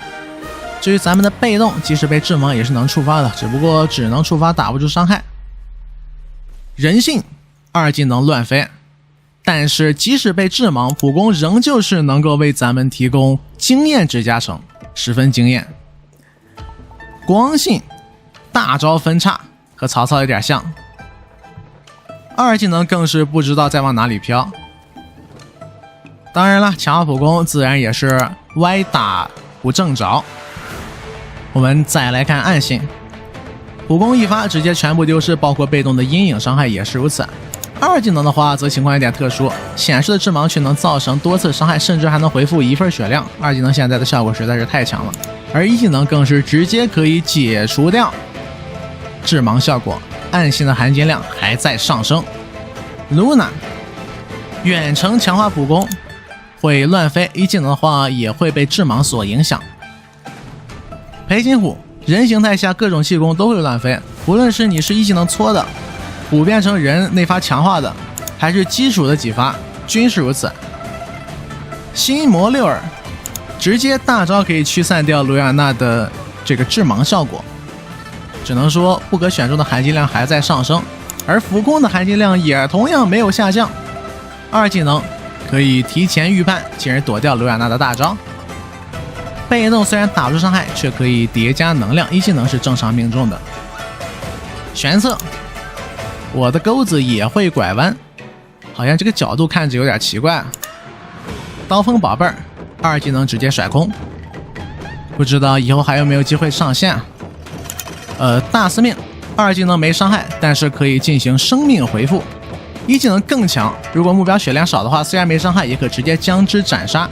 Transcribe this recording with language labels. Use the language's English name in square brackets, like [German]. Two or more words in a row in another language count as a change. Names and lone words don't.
[Chinese] 至於咱們的被動，即使被致盲也是能觸發的，只不過只能觸發，打不出傷害。人性2技能亂飛，但是即使被致盲，普攻仍舊是能夠為咱們提供經驗值加成，十分驚豔。光信大招分叉和曹操有點像，2技能更是不知道在往哪裡飄。当然了，强化普攻自然也是歪打不正着。我們再来看暗信，普攻一发直接全部丢失，包括被动的阴影傷害也是如此。2技能的話则情況有點特殊，顯示的致盲卻能造成多次傷害，甚至還能回復1份血量。2技能現在的效果實在是太強了，而1技能更是直接可以解除掉致盲效果，暗信的含金量還在上升。露娜遠程強化普攻會亂飛，1技能的話也會被致盲所影響。裴擒虎人形態下各種氣功都會亂飛，無論是你是1技能搓的，虎變成人那發強化的，還是基礎的幾發均是如此。心魔六耳直接大招可以驅散掉盧亞娜的這個致盲效果，只能說不可選中的含金量還在上升，而浮空的含金量也同樣沒有下降。2技能可以提前預判，进而躲掉盧亞娜的大招。被動雖然打不出傷害，卻可以疊加能量，1技能是正常命中的。玄策我的鈎子也會拐彎，好像這個角度看着有點奇怪。刀鋒寶貝2技能直接甩空，不知道以後還有沒有機會上線。大司命2技能沒傷害，但是可以進行生命回復。1技能更強，如果目標血量少的話，虽然沒傷害，也可直接將之斬殺。